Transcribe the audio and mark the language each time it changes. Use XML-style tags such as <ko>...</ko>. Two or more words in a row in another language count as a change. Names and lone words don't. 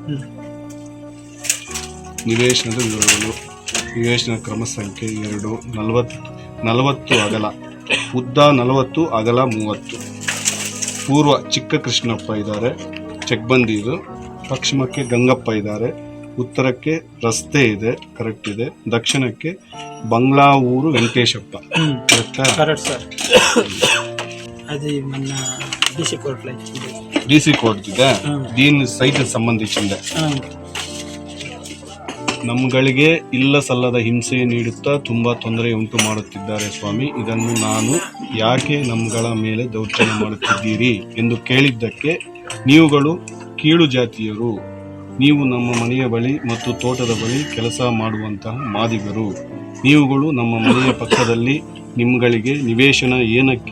<kn>ನಿವೇಶನದ ವಿವರಗಳು: ನಿವೇಶನ ಕ್ರಮ ಸಂಖ್ಯೆ 2, 40 ಅಗಲ, ಉದ್ದ 40, ಅಗಲ 30. ಪೂರ್ವ ಚಿಕ್ಕ ಕೃಷ್ಣಪ್ಪ ಇದ್ದಾರೆ, ಚೆಕ್ಬಂದಿ ಇದು. ಪಶ್ಚಿಮಕ್ಕೆ ಗಂಗಪ್ಪ ಇದ್ದಾರೆ. ಉತ್ತರಕ್ಕೆ ರಸ್ತೆ ಇದೆ, ಕರೆಕ್ಟ್ ಇದೆ. ದಕ್ಷಿಣಕ್ಕೆ ಬಂಗ್ಲಾ ಊರು ವೆಂಕಟೇಶಪ್ಪ, ಕರೆಕ್ಟಾ?</kn> <en>correct sir.</en> <te>అది మన</te> <en>DC courtలో</en> <te>ఇచ్చింది.</te> <en>DC court</en> <kn>ಇದೆ. దీని సైట్ ಸಂಬಂಧಿಸಿದೆ. ನಮ್ಮಗಳಿಗೆ ಇಲ್ಲ ಸಲ್ಲದ ಹಿಂಸೆ ನೀಡುತ್ತಾ ತುಂಬ ತೊಂದರೆ ಉಂಟು ಮಾಡುತ್ತಿದ್ದಾರೆ ಸ್ವಾಮಿ. ಇದನ್ನು ನಾನು ಯಾಕೆ ನಮ್ಮಗಳ ಮೇಲೆ ದೌರ್ಜನ್ಯ ಮಾಡುತ್ತಿದ್ದೀರಿ ಎಂದು ಕೇಳಿದ್ದಕ್ಕೆ, ನೀವುಗಳು ಕೀಳು ಜಾತಿಯರು, ನೀವು ನಮ್ಮ ಮನೆಯ ಬಳಿ ಮತ್ತು ತೋಟದ ಬಳಿ ಕೆಲಸ ಮಾಡುವಂತಹ ಮಾದಿಗರು, ನೀವುಗಳು ನಮ್ಮ ಮನೆಯ ಪಕ್ಕದಲ್ಲಿ ನಿಮ್ಮಗಳಿಗೆ ನಿವೇಶನ ಏನಕ್ಕೆ?</kn>